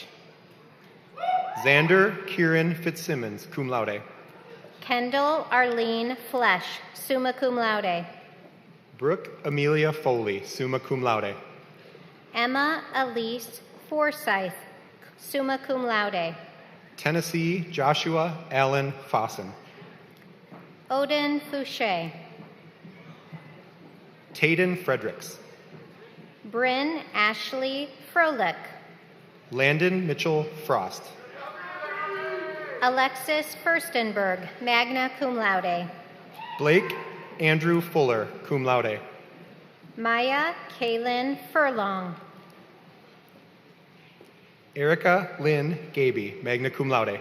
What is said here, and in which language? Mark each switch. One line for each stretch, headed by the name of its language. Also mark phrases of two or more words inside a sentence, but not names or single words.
English: Xander Kieran Fitzsimmons,
Latin: cum laude.
English: Kendall Arlene Flesh,
Latin: summa cum laude.
English: Brooke Amelia Foley,
Latin: summa cum laude.
English: Emma Elise Forsyth,
Latin: summa cum laude.
English: Tennessee Joshua Allen Fossen. Odin Fouché. Tayden Fredericks. Bryn Ashley Froelich. Landon Mitchell Frost. Alexis Furstenberg,
Latin: magna cum laude.
English: Blake Andrew Fuller,
Latin: cum laude.
English: Maya Kaylin Furlong. Erica Lynn Gaby,
Latin: magna cum laude.